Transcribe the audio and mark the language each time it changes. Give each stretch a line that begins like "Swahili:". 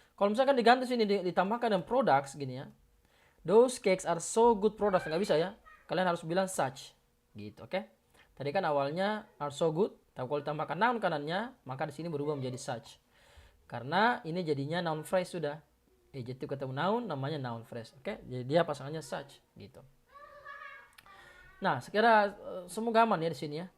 Indonesian: Kalau misalkan diganti sini ditambahkan dengan products gini ya.
English: Those cakes are so good products,
Indonesian: nggak bisa ya. Kalian harus bilang such. Gitu, oke? Tadi kan awalnya are so good, tapi kalau ditambahkan noun kanannya, maka di sini berubah menjadi such. Karena ini jadinya noun phrase sudah. Adjective ketemu noun namanya noun phrase, oke? Jadi dia pasangannya such, gitu. Nah, sekira semoga aman ya di sini ya.